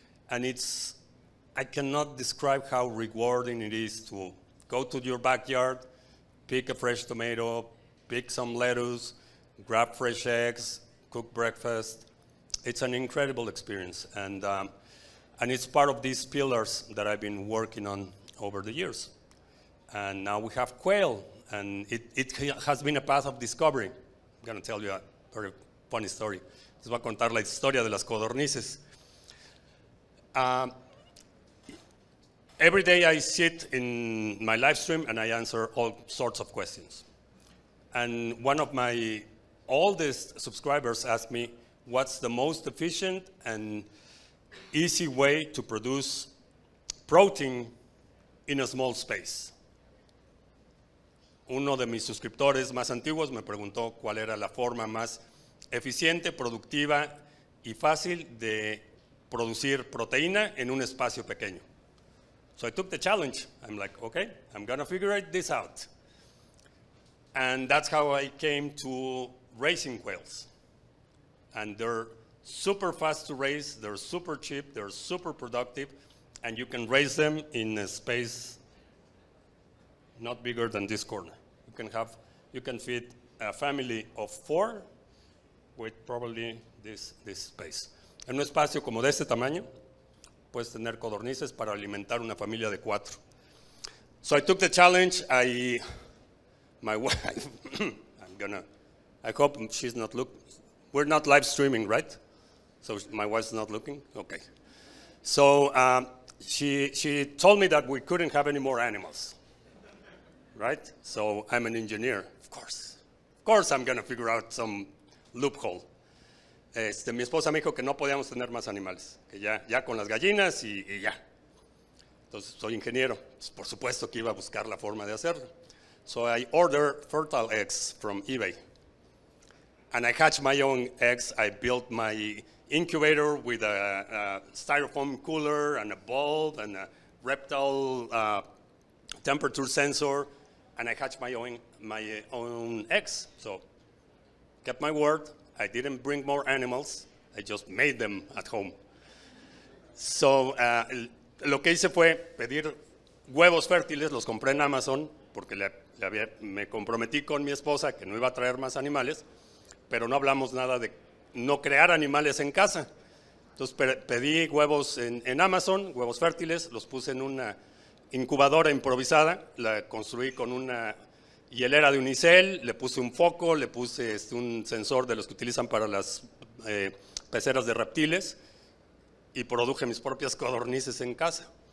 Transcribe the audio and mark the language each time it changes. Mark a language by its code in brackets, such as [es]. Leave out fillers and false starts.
[en] And I cannot describe how rewarding it is to go to your backyard, pick a fresh tomato, pick some lettuce, grab fresh eggs, cook breakfast. It's an incredible experience. And it's part of these pillars that I've been working on over the years. And now we have quail, and it has been a path of discovery. I'm going to tell you a very funny story. [es] Les voy a contar la historia de las codornices. [en] Every day I sit in my live stream and I answer all sorts of questions. And one of my oldest subscribers asked me, what's the most efficient and easy way to produce protein in a small space? [es] Uno de mis suscriptores más antiguos me preguntó cuál era la forma más eficiente, productiva y fácil de producir proteína en un espacio pequeño. [en] So I took the challenge. I'm like, okay, I'm going to figure this out. And that's how I came to raising quails. And they're super fast to raise, they're super cheap, they're super productive, and you can raise them in a space not bigger than this corner. You can feed a family of 4 with probably this space. [es] En un espacio como de este tamaño, puedes tener codornices para alimentar una familia de 4. [en] So I took the challenge. My wife, I hope she's not looking. We're not live streaming, right? So my wife's not looking? Okay. So she told me that we couldn't have any more animals. Right? So I'm an engineer, of course. Of course I'm going to figure out some loophole. [es] Mi esposa me dijo que no podíamos tener más animales, que ya con las gallinas y ya. Entonces soy ingeniero, por supuesto que iba a buscar la forma de hacerlo. [en] So I ordered fertile eggs from eBay. And I hatched my own eggs. I built my incubator with a styrofoam cooler and a bulb and a reptile temperature sensor. And I hatched my own eggs. So, kept my word. I didn't bring more animals. I just made them at home. [es] So, lo que hice fue pedir huevos fértiles. Los compré en Amazon porque me comprometí con mi esposa que no iba a traer más animales, pero no hablamos nada de no crear animales en casa. Entonces, pedí huevos en Amazon, huevos fértiles, los puse en una incubadora improvisada, la construí con una hielera de unicel, le puse un foco, le puse un sensor de los que utilizan para las peceras de reptiles y produje mis propias codornices en casa.